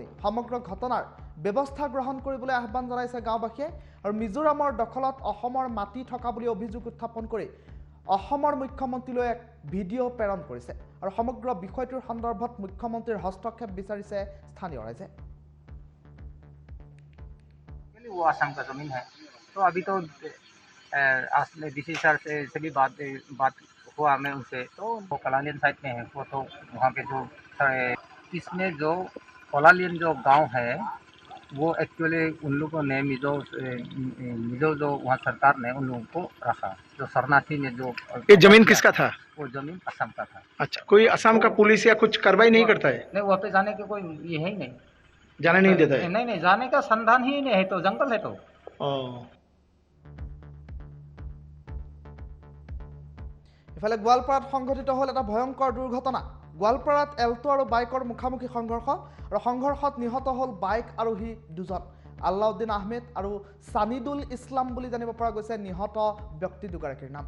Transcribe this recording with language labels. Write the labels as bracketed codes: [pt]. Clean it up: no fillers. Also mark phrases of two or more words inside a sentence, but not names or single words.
[as] সমগ্ৰ ঘটনাৰ ব্যৱস্থা গ্ৰহণ কৰিবলৈ আহ্বান জনাইছে গাঁওবাসীয়ে আৰু মিজোৰামৰ দখলত অসমৰ মাটি থকা বুলি অভিযোগ উত্থাপন কৰি অসমৰ মুখ্যমন্ত্ৰীলৈ এক ভিডিঅ' প্ৰেৰণ কৰিছে আৰু সমগ্ৰ বিষয়টোৰ সন্দৰ্ভত মুখ্যমন্ত্ৰীৰ হস্তক্ষেপ বিচাৰিছে স্থানীয় ৰাইজে। [hi] वो आसाम का ज़मीन है, तो अभी तो [en] DC sir [hi] से भी बात हुआ मैं उनसे, तो वो कलालियन साइड में है, वो तो वहाँ पे जो इसमें जो कलालियन जो गांव है वो एक्चुअली उन लोगों ने मिजो जो वहाँ सरकार ने उन लोगों को रखा। जो शरणार्थी ने जो ये जमीन किसका था? वो जमीन असम का था। अच्छा, कोई असम का पुलिस या कुछ कार्रवाई नहीं करता है? नहीं, वहाँ पे जाने के कोई ये है ही नहीं, जाने नहीं देता है? नहीं, जाने का संधान ही नहीं है, तो जंगल है तो। [as] ইফালে গোৱালপাৰাত সংঘটিত হ'ল এটা ভয়ংকৰ দুৰ্ঘটনা। গোৱালপাৰাত এল্টো আৰু বাইকৰ মুখামুখি সংঘৰ্ষ আৰু সংঘৰ্ষত নিহত হ'ল বাইক আৰোহী দুজন। আল্লাউদ্দিন আহমেদ আৰু সানিদুল ইছলাম বুলি জানিব পৰা গৈছে নিহত ব্যক্তি দুগৰাকীৰ নাম।